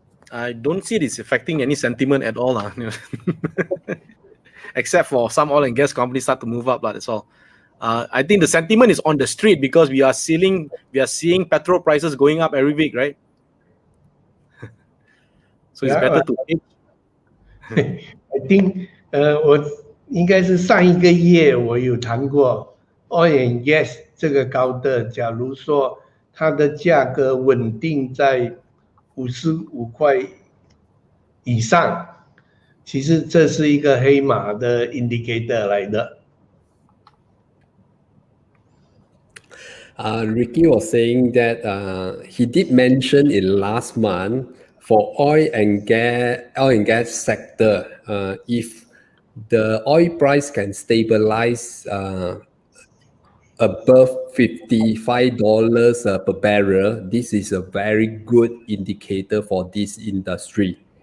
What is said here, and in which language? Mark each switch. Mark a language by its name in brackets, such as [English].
[English] I don't see this affecting any sentiment at all, except for some oil and gas companies start to move up. That's all. I think the sentiment is on the street because we are seeing petrol prices going up every week, right? So it's better to. I think [Chinese] 我应该是上一个月我有谈过 [English] oil and gas [Chinese] 这个高的，假如说它的价格稳定在55块以上，其实这是一个黑马的 indicator 来的。 [English] Ricky was saying that he did mention in last month for oil and gas sector, if the oil price can stabilize above $55 per barrel, this is a very good indicator for this industry.